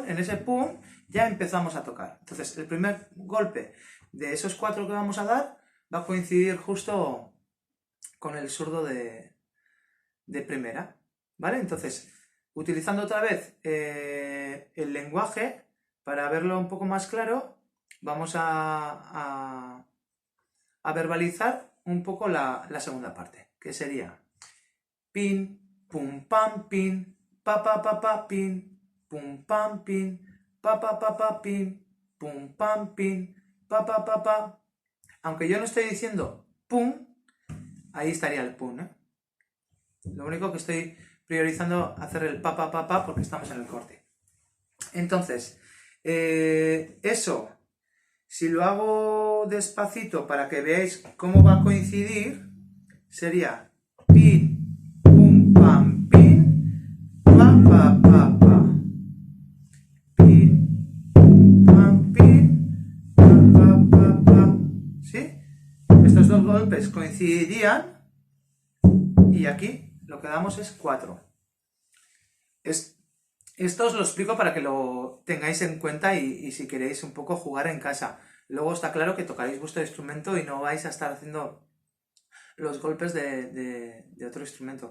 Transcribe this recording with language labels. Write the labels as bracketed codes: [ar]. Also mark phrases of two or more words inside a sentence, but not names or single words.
[es] En ese pum ya empezamos a tocar. Entonces, el primer golpe de esos 4 que vamos a dar va a coincidir justo con el zurdo de primera, ¿vale? Entonces, utilizando otra vez el lenguaje, para verlo un poco más claro, vamos a verbalizar un poco la segunda parte, que sería pin, pum, pam, pin, pa, pa, pa, pa, pin, pum, pam, pin, pa, pa, pa, pa, pin, pum, pam, pin, pa, pa, pa, pa. Aunque yo no estoy diciendo pum, ahí estaría el pum, ¿eh? Lo único que estoy priorizando hacer el pa, pa, pa, pa, porque estamos en el corte. Entonces, eso, si lo hago despacito para que veáis cómo va a coincidir, sería pin, pum, pam, pin, pa, pa, pa, pa. Pin, pum, pam, pin, pa, pa, pa, pa. ¿Sí? Estos 2 golpes coincidirían y aquí lo que damos es 4. Esto os lo explico para que lo tengáis en cuenta y si queréis un poco jugar en casa. Luego está claro que tocaréis vuestro instrumento y no vais a estar haciendo los golpes de otro instrumento.